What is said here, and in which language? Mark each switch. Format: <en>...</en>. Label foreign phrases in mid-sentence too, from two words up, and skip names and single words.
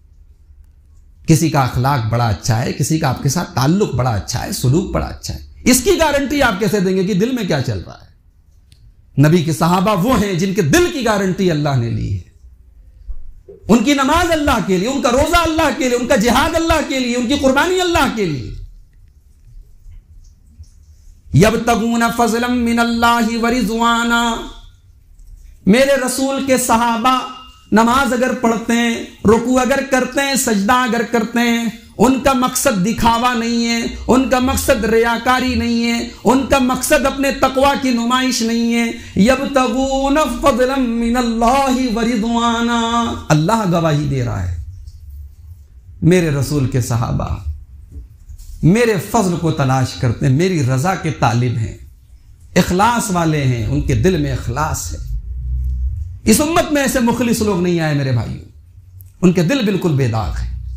<ur>کسی کا اخلاق بڑا اچھا ہے، کسی کا آپ کے ساتھ تعلق بڑا اچھا ہے، سلوک بڑا اچھا ہے، اس کی گارنٹی آپ کیسے دیں گے کہ دل میں کیا چل رہا ہے? نبی کے صحابہ وہ ہیں جن کے دل کی گارنٹی اللہ نے لی ہے. ان کی نماز اللہ کے لیے، ان کا روزہ اللہ کے لیے، ان کا جہاد اللہ کے لیے، ان کی قربانی اللہ کے لیے.</ur> <ar>يبتغون فضلا من الله ورضوانا.</ar> <ur>میرے رسول کے صحابہ نماز اگر پڑھتے ہیں، رکوع اگر کرتے ہیں، سجدہ اگر کرتے ہیں، ان کا مقصد دکھاوا نہیں ہے، ان کا مقصد ریاکاری نہیں ہے، ان کا مقصد اپنے تقویٰ کی نمائش نہیں ہے.</ur> <ar>يبتغون فضلا من الله ورضوانا.</ar> <ur>اللہ گواہی دے رہا ہے، میرے رسول کے صحابہ میرے فضل کو تلاش کرتے ہیں، میری رضا کے طالب ہیں، اخلاص والے ہیں، ان کے دل میں اخلاص ہے. اس امت میں ایسے مخلص لوگ نہیں آئے میرے بھائیوں، ان کے دل بالکل بے داغ ہیں.</ur>